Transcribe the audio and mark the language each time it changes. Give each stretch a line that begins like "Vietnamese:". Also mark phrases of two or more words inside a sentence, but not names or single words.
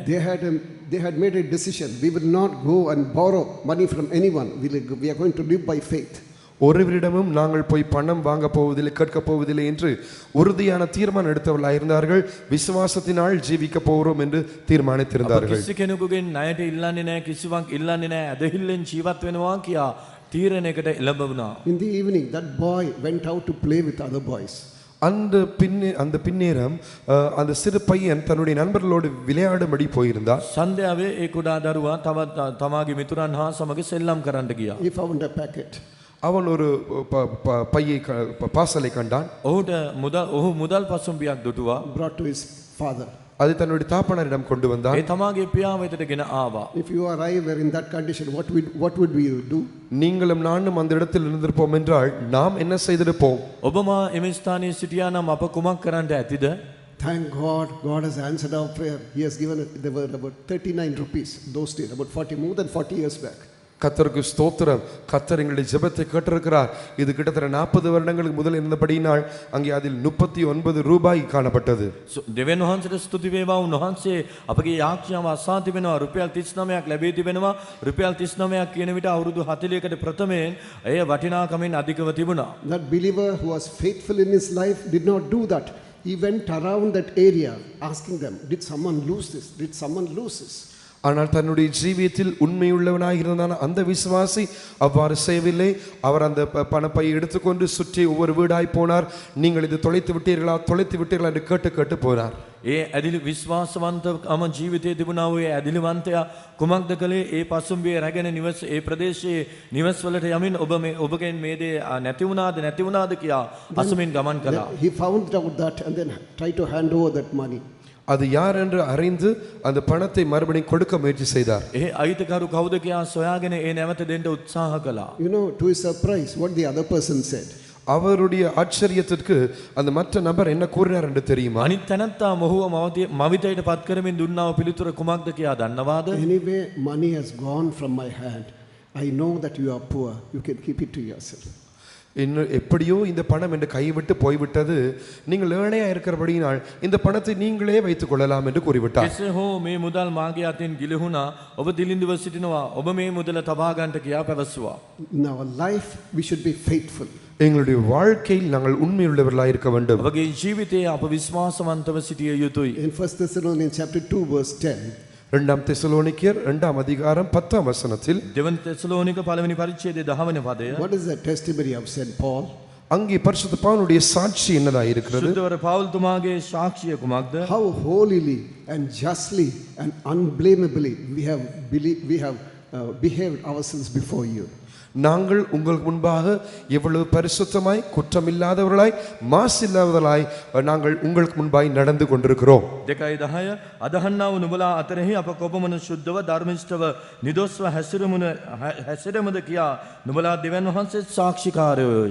English: They had made a decision. We will not go and borrow money from anyone. We are going to live by faith.
Tamil: ஒருவரிடமும் நாங்கள் போய் பணம் வாங்க போவதில்லை, கேட்க போவதில்லை என்று உறுதியான தீர்மானம் எடுத்தவர்களாக இருந்தார்கள். விசுவாசத்தினால் ஜீவிக்க போகிறோம் என்று தீர்மானித்திருந்தார்கள்.
Sinhala: කිසි කෙනෙකුගෙන් ණයට ඉල්ලන්නේ නැහැ, කිසිවක් ඉල්ලන්නේ නැහැ, ඇදහිල්ලෙන් ජීවත් වෙනවා කියා තීරණයකට එළඹුණා.
English: In the evening, that boy went out to play with other boys.
Tamil: அந்த பின்னேரம் அந்த சிறு பையன் தன்னுடைய நண்பர்களோடு விளையாடும்படி போயிருந்தார்.
Sinhala: සන්ධ්‍යාවේ ඒ කුඩා දරුවා තවත් තමාගේ මිතුරන් හා සමග සෙල්ලම් කරන්න ගියා.
English: He found a packet.
Tamil: அவன் ஒரு பையை பாசலை கண்டான்.
Sinhala: ඔහු මුදල් පසුම්බියක් දුටුවා.
English: Brought to his father.
Tamil: அதை தன்னுடைய தாப்பனாரிடம் கொண்டு வந்தான்.
Sinhala: ඒ තමාගේ පියා වෙතට ගෙන ආවා.
English: If you or I were in that condition, what would we do?
Tamil: நீங்களும் நானும் அந்த இடத்தில் இருந்திருப்போம் என்றால் நாம் என்ன செய்திருப்போம்?
Sinhala: ඔබමා එම ස්ථානයේ සිටියා නම් අප කුමක් කරන්නට ඇතිද?
English: Thank God, God has answered our prayer. He has given us, there were about 39 rupees those days, about more than 40 years back.
Tamil: கர்த்தருக்கு ஸ்தோத்திரம். கர்த்தர் எங்களுடைய ஜெபத்தை கேட்டிருக்கிறார். இது கிட்டத்தட்ட 40 வருடங்களுக்கு முதல் இருந்தபடியினால் அங்கே அதில் 39 ரூபாய் காணப்பட்டது.
Sinhala: දෙවියන් වහන්සේට ස්තුති වේවා. උන්වහන්සේ අපගේ යාඥාව අසා තිබෙනවා. රුපියල් 39ක් ලැබී තිබෙනවා. රුපියල් 39ක් කියන විට අවුරුදු 40කට ප්‍රථමයෙන් එය වටිනාකමින් අධිකව තිබුණා.
English: That believer who was faithful in his life did not do that. He went around that area asking them, did someone lose this? Did someone lose this?
Tamil: ஆனால் தன்னுடைய ஜீவியத்தில் உண்மையுள்ளவனாக இருந்தான அந்த விசுவாசி அவ்வாறு செய்யவில்லை. அவர் அந்த பணப்பையை எடுத்துக்கொண்டு சுற்றி ஒவ்வொரு வீடாய் போனார். நீங்கள் இது தொலைத்து விட்டீர்களா என்று கேட்டு போனார்.
Sinhala: ඒ ඇදිලි විශ්වාසවන්තකම ජීවිතයේ තිබුණා වූ ඒ ඇදිලිවන්තයා කුමක්ද කළේ? ඒ පසුම්බියේ රැගෙන නිවස ඒ ප්‍රදේශයේ නිවස්වලට යමින් ඔබගෙන් මේ දේ නැති වුණාද කියා අසමින් ගමන් කළා.
English: He found out that and then tried to hand over that money.
Tamil: அது யார் என்று அறிந்து அந்த பணத்தை மறுபடியும் கொடுக்க முயற்சி செய்தார்.
Sinhala: ඒ අයිතිකරු කවුද කියා සොයාගෙන ඒ නැවත දෙන්න උත්සාහ කළා.
English: You know, to his surprise, what the other person said.
Tamil: அவருடைய ஆச்சரியத்திற்கு அந்த மற்ற நபர் என்ன கூறினார் என்று தெரியுமா?
Sinhala: අනිත් තැනත්තා මොහුව මවිතයට පත් කරමින් දුන්නාව පිළිතුර කුමක්ද කියා දන්නවාද?
English: Anyway, money has gone from my hand. I know that you are poor. You can keep it to yourself.
Tamil: இன்னும் எப்படியோ இந்த பணம் என்று கைவிட்டு போய்விட்டது, நீங்கள் ஏழையா இருக்கிறபடியினால் இந்த பணத்தை நீங்களே வைத்துக் கொள்ளலாம் என்று கூறிவிட்டார்.
Sinhala: කෙසේ හෝ මේ මුදල් මාගේ අතින් ගිලිහුණා. ඔබ දිලිඳුව සිටිනවා. ඔබ මේ මුදල තබා ගන්නට කියා පැවසුවා.
English: In our life, we should be faithful.
Tamil: எங்களுடைய வாழ்க்கையில் நாங்கள் உண்மையுள்ளவர்களாக இருக்க வேண்டும்.
Sinhala: ඔබගේ ජීවිතයේ අප විශ්වාසවන්තව සිටිය යුතුයි.
English: In 1 Thessalonians chapter 2 verse 10,
Tamil: இரண்டாம் தெசலோனிக்கேயர் 2ஆம் அதிகாரம் 10ஆம் வசனத்தில்
Sinhala: දෙවන තෙසලෝනික පළවෙනි පරිච්ඡේදයේ 10 වෙනි පදය.
English: what is the testimony of St. Paul?
Tamil: அங்கே பரிசுத்த பவுலுடைய சாட்சி என்னதாக இருக்கிறது?
Sinhala: සුද්ධවර පවුල්තුමාගේ සාක්ෂිය කුමක්ද?
English: How holily and justly and unblameably we have behaved ourselves before you.
Tamil: நாங்கள் உங்களுக்கு முன்பாக எவ்வளவு பரிசுத்தமாய் குற்றமில்லாதவர்களாய் மாசில்லாதவர்களாய் நாங்கள் உங்களுக்கு முன்பாய் நடந்து கொண்டிருக்கிறோம்.
Sinhala: 2:10 අදහන්නා වූ නුඹලා අතරෙහි අප කොපමණ සුද්ධව ධර්මිෂ්ඨව නිදොස්ව හැසිරෙමුද කියා නුඹලා දෙවියන් වහන්සේ සාක්ෂිකාරයෝය.